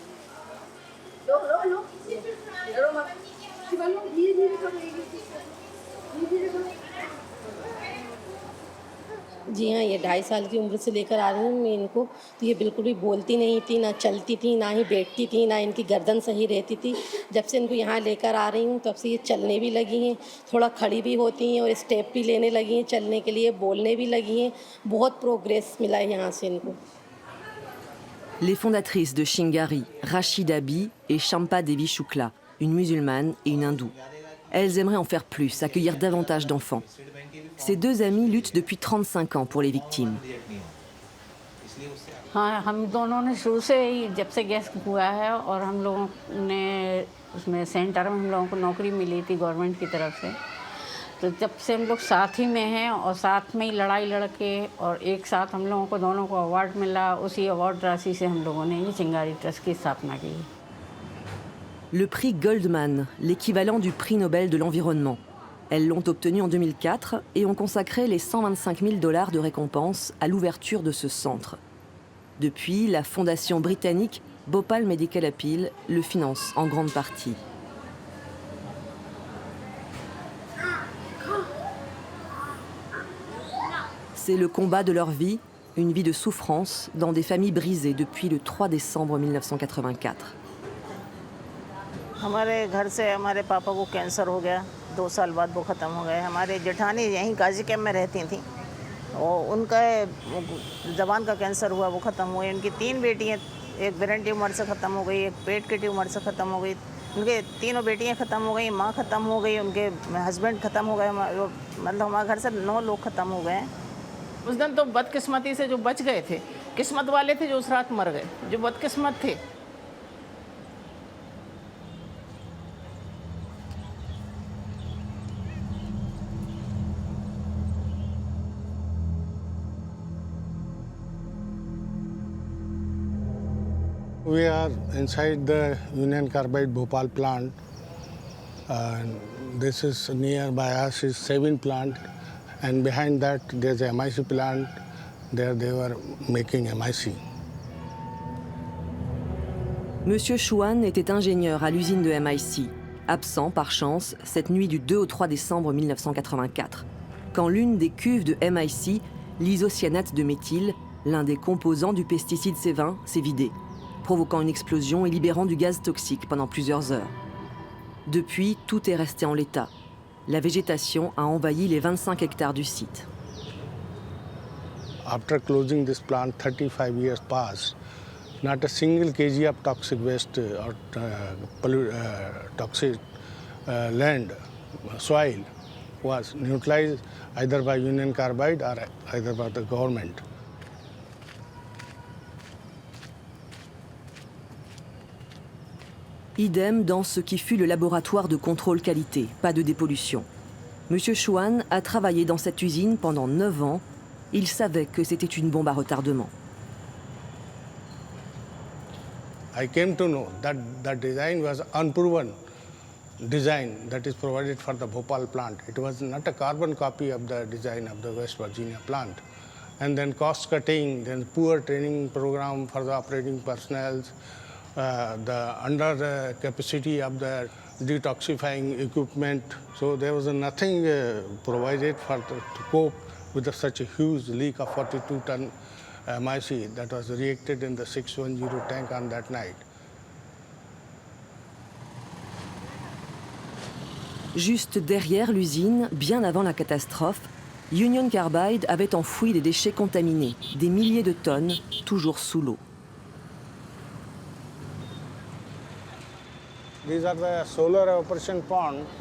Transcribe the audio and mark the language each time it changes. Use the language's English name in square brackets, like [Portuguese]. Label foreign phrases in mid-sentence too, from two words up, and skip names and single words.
[Hindi] Low. जी हाँ, ये 2.5 साल की उम्र से लेकर आ रही हूँ मैं इनको। तो ये बिल्कुल भी बोलती नहीं थी, ना चलती थी, ना ही बैठती थी, ना इनकी गर्दन सही रहती थी। जब से इनको यहाँ लेकर आ रही हूँ तब से ये चलने भी लगी हैं, थोड़ा खड़ी भी होती हैं और स्टेप भी लेने लगी हैं, चलने के लिए बोलने भी लगी हैं। बहुत प्रोग्रेस मिला है यहाँ से इनको। [French] Les fondatrices de Chingari, Rachida Bi et Champa Devi Shukla, une musulmane et une hindoue. Elles aimeraient en faire plus, accueillir davantage d'enfants. Ces 2 amies luttent depuis 35 ans pour les victimes. [Hindi] हाँ, हम दोनों ने शुरू से ही जब से गैस हुआ है और हम लोगों ने उसमें सेंटर में हम लोगों को नौकरी मिली थी गवर्नमेंट की तरफ से। तो जब से हम लोग साथ ही में हैं और साथ में ही लड़ाई लड़के और एक साथ हम लोगों को दोनों को अवार्ड मिला। उसी अवार्ड राशि से हम लोगों ने ये चिंगारी ट्रस्ट की स्थापना की। [French] Le prix Goldman, l'équivalent du prix Nobel de l'environnement. Elles l'ont obtenu en 2004 et ont consacré les $125 000 de récompense à l'ouverture de ce centre. Depuis, la fondation britannique Bhopal Medical Appeal le finance en grande partie. C'est le combat de leur vie, une vie de souffrance dans des familles brisées depuis le 3 décembre 1984. [Hindi] हमारे घर से हमारे पापा को कैंसर हो गया, 2 साल बाद वो ख़त्म हो गए। हमारे जेठानी यहीं गाजी कैम्प में रहती थी और उनका ज़बान का कैंसर हुआ, वो ख़त्म हुए। उनकी 3 बेटियाँ, एक ब्रेन ट्यूमर से ख़त्म हो गई, एक पेट के ट्यूमर से ख़त्म हो गई। उनके 3 बेटियाँ ख़त्म हो गई, माँ ख़त्म हो गई, उनके हस्बैंड ख़त्म हो गए। मतलब हमारे घर से 9 लोग ख़त्म हो गए। उस दिन तो बदकिस्मती से जो बच गए थे, किस्मत वाले थे जो उस रात मर गए, जो बदकिस्मत थे। [English] We are inside the Union Carbide Bhopal plant. This is nearby us is 7 plant, and behind that there's a MIC plant. There they were making MIC. [French] Monsieur Chouan était ingénieur à l'usine de MIC, absent par chance cette nuit du 2 au 3 décembre 1984, quand l'une des cuves de MIC, l'isocyanate de méthyle, l'un des composants du pesticide C20, s'est vidée, provoquant une explosion et libérant du gaz toxique pendant plusieurs heures. Depuis, tout est resté en l'état. La végétation a envahi les 25 hectares du site. [English] After closing this plant, 35 years passed. Not a single kg of toxic waste or toxic land, soil was neutralized either by Union Carbide or either by the government. [French] Idem dans ce qui fut le laboratoire de contrôle qualité, pas de dépollution. Monsieur Chouan a travaillé dans cette usine pendant 9 ans. Il savait que c'était une bombe à retardement. [English] I came to know that the design was unproven design that is provided for the Bhopal plant. It was not a carbon copy of the design of the West Virginia plant. And then cost cutting, then poor training program for the operating personnel, the under capacity of the detoxifying equipment. So there was nothing provided to cope with such a huge leak of 42-ton MIC that was reacted in the 610 tank on that night. [French] Juste derrière l'usine, bien avant la catastrophe, Union Carbide avait enfoui des déchets contaminés, des milliers de tonnes, toujours sous l'eau. [English] These are the solar evaporation pond.